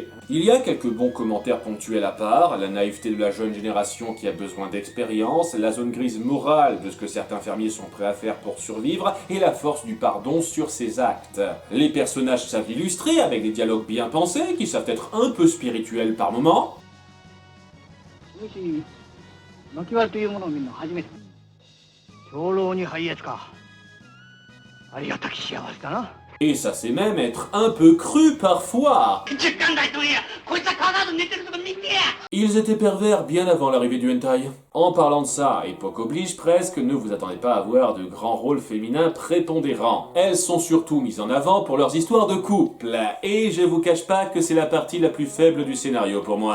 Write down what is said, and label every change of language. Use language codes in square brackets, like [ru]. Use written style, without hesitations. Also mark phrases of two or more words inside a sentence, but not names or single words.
[fr] Il y a quelques bons commentaires ponctuels à part, la naïveté de la jeune génération qui a besoin d'expérience, la zone grise morale de ce que certains fermiers sont prêts à faire pour survivre, et la force du pardon sur ses actes. Les personnages savent l'illustrer avec des dialogues bien pensés, qui savent être un peu spirituels par moments. [ja] もし薪割りというものを見るの初めて。長老に拝謁か。ありがたき幸せだな。 [fr] Et ça c'est même être un peu cru parfois. Ils étaient pervers bien avant l'arrivée du hentai. En parlant de ça, époque oblige presque, ne vous attendez pas à voir de grands rôles féminins prépondérants. Elles sont surtout mises en avant pour leurs histoires de couple. Et je vous cache pas que c'est la partie la plus faible du scénario pour moi.